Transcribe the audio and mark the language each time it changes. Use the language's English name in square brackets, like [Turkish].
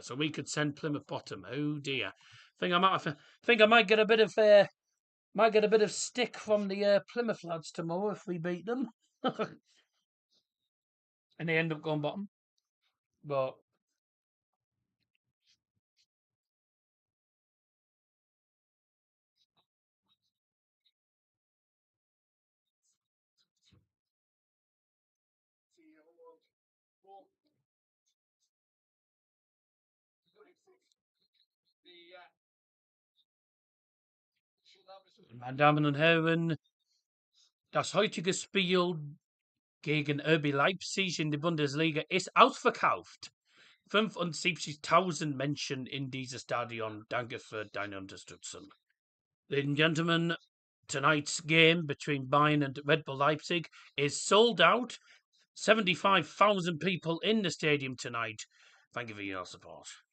[English] So we could send Plymouth bottom. Oh dear! I think I might get a bit of stick from the Plymouth lads tomorrow if we beat them, and they end up going bottom. [German] But meine Damen und Herren, das heutige Spiel gegen RB Leipzig in der Bundesliga ist ausverkauft. 75.000 Menschen in dieses Stadion. Danke für deine Unterstützung. [English] Ladies and gentlemen, tonight's game between Bayern and Red Bull Leipzig is sold out. 75,000 people in the stadium tonight. Thank you for your support.